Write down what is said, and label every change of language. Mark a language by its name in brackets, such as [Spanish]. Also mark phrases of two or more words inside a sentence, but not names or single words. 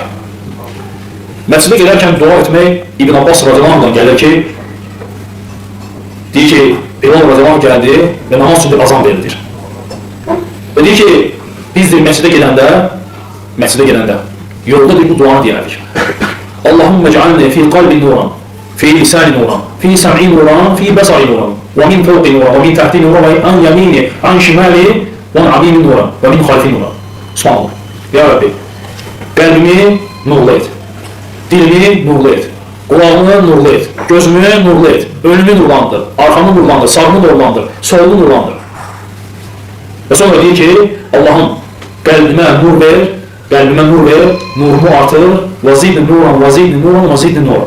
[Azerbaijani] Məscidə gedərkən dua etmək İbn Abbas [Arabic] رضي الله عنه [Azerbaijani] gəlir ki, deyir ki, Bilal [Arabic] رضي الله عنه [Azerbaijani] gəldi və namaz üçün azan verilir. Və deyir ki, biz məscidə gedəndə yolda bu duanı deyərdik. [Arabic] اللهم اجعل في قلبي نورا، في لساني نورا، في سمعي نورا، في بصري نورا, ومن فوقي نورا، ومن تحتي نورا، وعن يميني، عن شمالي، وعن أمامي نورا، ومن خلفي نورا. سبحان الله. [Azerbaijani] Ya Rabbi, qəlbimi nurlu et, dilimi nurlu et, qulağımı nurlu et, gözümü nurlu et, önümü nurlandır, arxamı nurlandır, sağımı nurlandır, solumu nurlandır. Və sonra deyir ki, Allah'ım qəlbimə nur ver, nurumu artır, [Arabic] وزدني نورا، وزدني نورا، وزدني نورا.